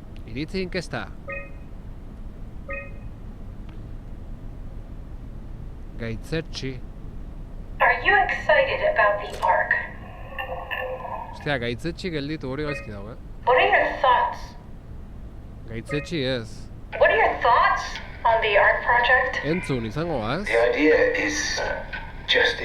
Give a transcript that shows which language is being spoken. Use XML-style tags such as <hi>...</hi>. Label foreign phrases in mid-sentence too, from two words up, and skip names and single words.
<eu>Iritzi inkesta. Gaitzetsi.</eu> <en>Are you excited about the Ark?</en> <eu>Ostia, gaitzetsi gelditu hori gaizki dago,</eu> <en>What are your thoughts?</en> <eu>Gaitzetsi ez.</eu> <en>What are your thoughts on the Ark project?</en> <eu>Entzun izango ez?</eu> <en>The idea is just</en>